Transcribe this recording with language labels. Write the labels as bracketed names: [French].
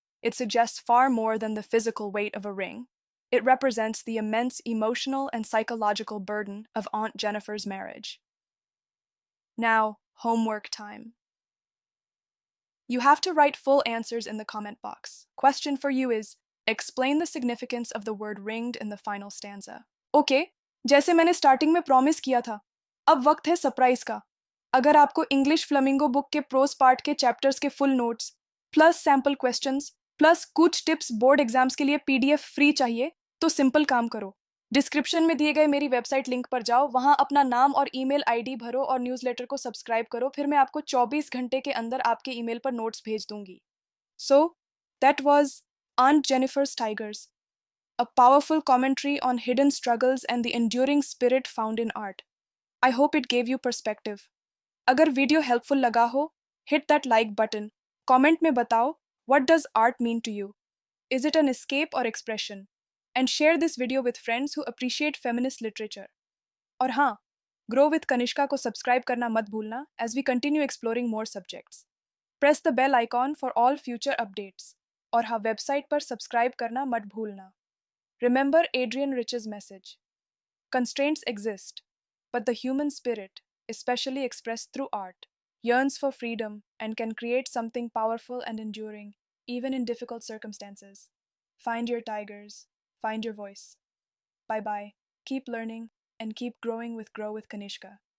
[English] It suggests far more than the physical weight of a ring. It represents the immense emotional and psychological burden of Aunt Jennifer's marriage. Now, homework time. You have to write full answers in the comment box. Question for you is, explain the significance of the word ringed in the final stanza. [Hindi] Okay, जैसे मैंने starting में promise किया था, अब वक्त है surprise का। अगर आपको इंग्लिश फ्लेमिंगो बुक के प्रोस पार्ट के चैप्टर्स के full notes plus sample questions plus कुछ टिप्स बोर्ड एग्जाम्स के लिए पीडीएफ फ्री चाहिए तो सिंपल काम करो, डिस्क्रिप्शन में दिए गए मेरी वेबसाइट लिंक पर जाओ, वहां अपना नाम और ईमेल आईडी भरो और न्यूज़लेटर को सब्सक्राइब करो, फिर मैं आपको 24 घंटे के अंदर आपके ईमेल पर नोट्स भेज दूंगी। [English] So that was Aunt Jennifer's Tigers, a powerful commentary on hidden struggles and the enduring spirit found in art. I hope it gave you perspective. [Hindi] अगर वीडियो हेल्पफुल लगा हो, [English] hit that like button. [Hindi] Comment में बताओ, [English] what does art mean to you? Is it an escape or expression? And share this video with friends who appreciate feminist literature. [Hindi] और हाँ, Grow with Kanishka को subscribe करना मत भूलना [English] as we continue exploring more subjects. Press the bell icon for all future updates. [Hindi] और हाँ, website पर subscribe करना मत भूलना. [English] Remember Adrienne Rich's message. Constraints exist, but the human spirit, especially expressed through art, yearns for freedom and can create something powerful and enduring, even in difficult circumstances. Find your tigers, find your voice. Bye-bye, keep learning, and keep growing with Grow with Kanishka.